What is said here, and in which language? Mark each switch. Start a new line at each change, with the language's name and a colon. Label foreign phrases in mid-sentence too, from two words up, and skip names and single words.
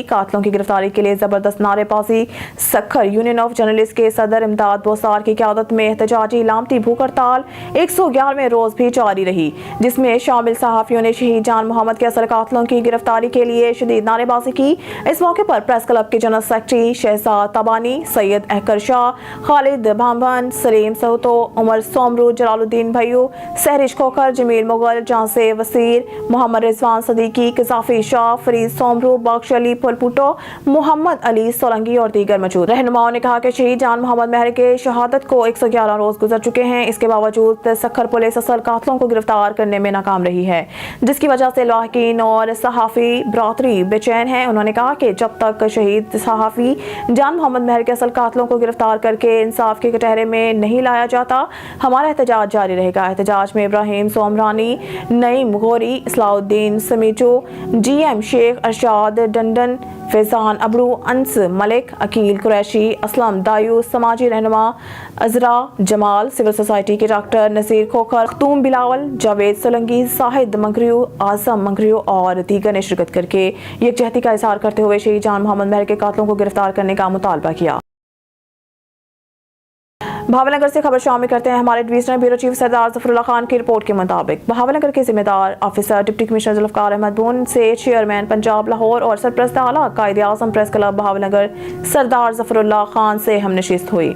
Urdu: قاتلوں کی گرفتاری کے لیے زبردست نعرے بازی۔ سکھر یونین آف جرنلسٹ کے صدر امداد بوسار کی قیادت میں احتجاجی لامتی بھوک ہڑتال 111ویں روز بھی جاری رہی، جس میں شامل صحافیوں نے شہید جان محمد کے اصل قاتلوں کی گرفتاری کے لیے شدید نعرے بازی کی. اس موقع پر پریس کلب کے
English: General Secretary
Urdu: شہزاد تبانی، سید اہکر شاہ، خالد بھانبھن، سلیم سئوتو، عمر سومرو، جلال الدین بھیو، سحرش کھوکھر، جمیل مغل، جانسے وسیر، محمد رضوان صدیقی، قذافی شاہ، فرید سومرو، بخش علی پھلپوٹو، محمد علی سولنگی اور دیگر موجود. رہنماؤں نے کہا کہ شہید جان محمد مہر کے شہادت کو 111 روز گزر چکے ہیں، اس کے باوجود سکھر پولیس اصل قاتلوں کو گرفتار کرنے میں ناکام رہی ہے، جس کی وجہ سے لواحقین اور صحافی برادری بے چین ہے. انہوں نے کہا کہ جب تک شہید صحافی جان محمد مہر کے اصل قاتلوں کو گرفتار کر کے انصاف کے کٹہرے میں نہیں لایا جاتا، ہمارا احتجاج جاری رہے گا. احتجاج میں ابراہیم سومرانی، نعیم غوری، اصلاح الدین سمیجو، GM شیخ ارشاد ڈنڈن، فیضان ابڑو، انس ملک، عقیل قریشی، اسلم دایو، سماجی رہنما عذرا جمال,
English: civil society
Urdu: کے ڈاکٹر نصیر کھوکھر، ختوم بلاول، جاوید سولنگی، ساجد منگریو, اعظم منگریو اور دیگر نے شرکت کر کے یکجہتی کا اظہار کرتے ہوئے شہید جان محمد مہر کے قاتلوں کو گرفتار کرنے کا مطالبہ کیا. بھاونگر سے خبر شامل کرتے ہیں ہمارے
English: Divisional Bureau Chief
Urdu: سردار ظفر اللہ خان کی رپورٹ کے مطابق بھاونگر کے ذمہ دار آفیسر
English: Deputy Commissioner
Urdu: ذوالفقار احمد بون سے چیئرمین پنجاب لاہور اور سرپرست اعلیٰ قائد اعظم پریس کلب بھاونگر سردار ظفر اللہ خان سے ہم نشست ہوئی.